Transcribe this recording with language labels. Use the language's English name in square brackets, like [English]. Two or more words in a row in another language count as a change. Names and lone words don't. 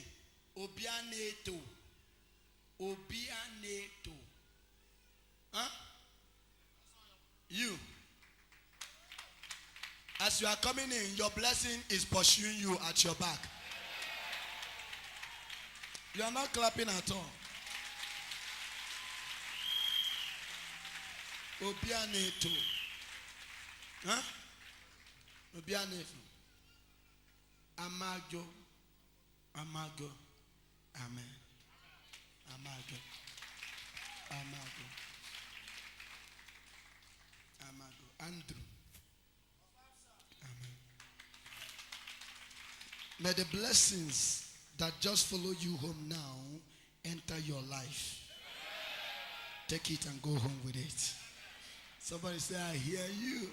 [Igbo] Obianeto. Obianeto. [English] Huh? You. As you are coming in, your blessing is pursuing you at your back. You are not clapping at all. [Igbo] Obianeto. Huh? Obianeto. Amago. Amago. Amen. Amago. Amago. Amago. [English] Andrew. Amen. May the blessings that just follow you home now enter your life. Take it and go home with it. Somebody say, I hear you.